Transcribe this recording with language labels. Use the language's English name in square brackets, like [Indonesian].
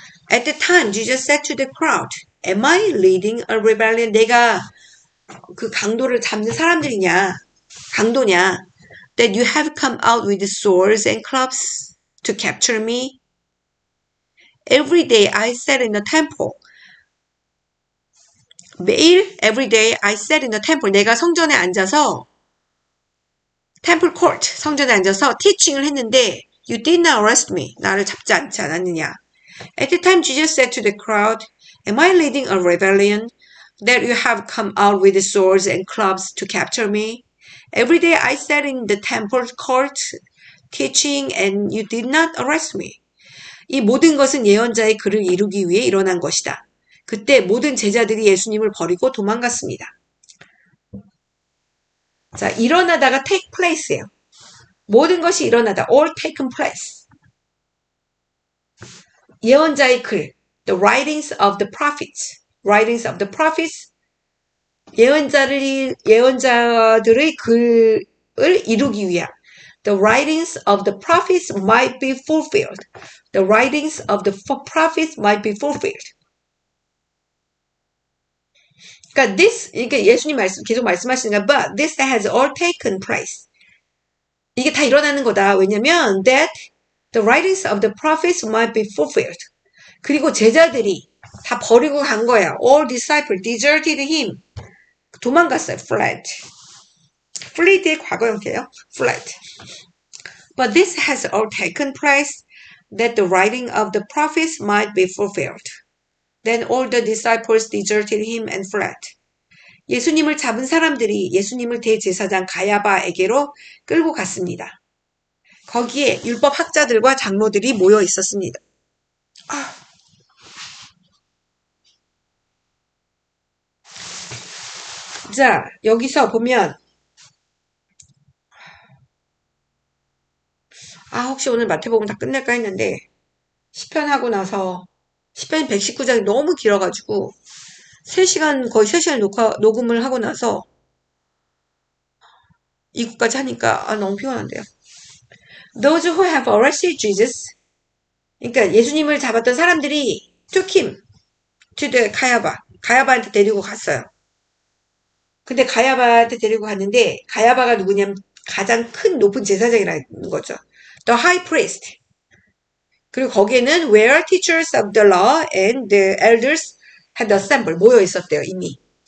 [English] At the time, Jesus said to the crowd, Am I leading a rebellion? [Korean] 내가 그 강도를 잡는 사람들이냐? 강도냐? [English] That you have come out with swords and clubs to capture me? Every day I sat in the temple. [Korean] 매일 [English] every day I sat in the temple. [Korean] 내가 성전에 앉아서 [English] temple court, [Korean] 성전에 앉아서 [English] teaching을 [Korean] 했는데 [English] You did not arrest me. [Korean] 나를 잡지 않지 않았느냐. [English] At the time Jesus said to the crowd, Am I leading a rebellion that you have come out with swords and clubs to capture me? Every day I sat in the temple court teaching and you did not arrest me. [Korean] 이 모든 것은 예언자의 글을 이루기 위해 일어난 것이다. 그때 모든 제자들이 예수님을 버리고 도망갔습니다. 자, 일어나다가 [English] take place [Korean] 예요. 모든 것이 일어나다. [English] all taken place. [Korean] 예언자의 글. [English] The writings of the prophets. writings of the prophets. [Korean] 예언자들의 글을 이루기 위한. [English] The writings of the prophets might be fulfilled. The writings of the prophets might be fulfilled. [Korean] 그러니까 이게 예수님 계속 말씀하시는 거, [English] but this has all taken place. [Korean] 이게 다 일어나는 거다. 왜냐면 [English] that the writings of the prophets might be fulfilled. [Korean] 그리고 제자들이 다 버리고 간 거야. [English] All disciples deserted him. [Korean] 도망갔어요. [English] fled. [Korean] fleed의 과거 형태예요. [English] fled. But this has all taken place that the writing of the prophets might be fulfilled. Then all the disciples deserted him and fled. [Korean] 예수님을 잡은 사람들이 예수님을 대제사장 가야바에게로 끌고 갔습니다. 거기에 율법 학자들과 장로들이 모여 있었습니다. 자, 여기서 보면 혹시 오늘 마태복음 다 끝낼까 했는데 시편 하고 나서 시편 119장이 너무 길어가지고 3시간 거의 3시간 녹음을 하고 나서 이것까지 하니까 너무 피곤한데요. [English] Those who have arrested Jesus, [Korean] 그러니까 예수님을 잡았던 사람들이 [English] took him to the [Korean] 가야바한테 데리고 갔어요. 근데 가야바한테 데리고 갔는데 가야바가 누구냐면 가장 큰 높은 제사장이라는 거죠. [English] The high priest. [Korean] 그리고 거기에는 [English] where teachers of the law and the elders had assembled [Korean] 모여 있었대요 이미.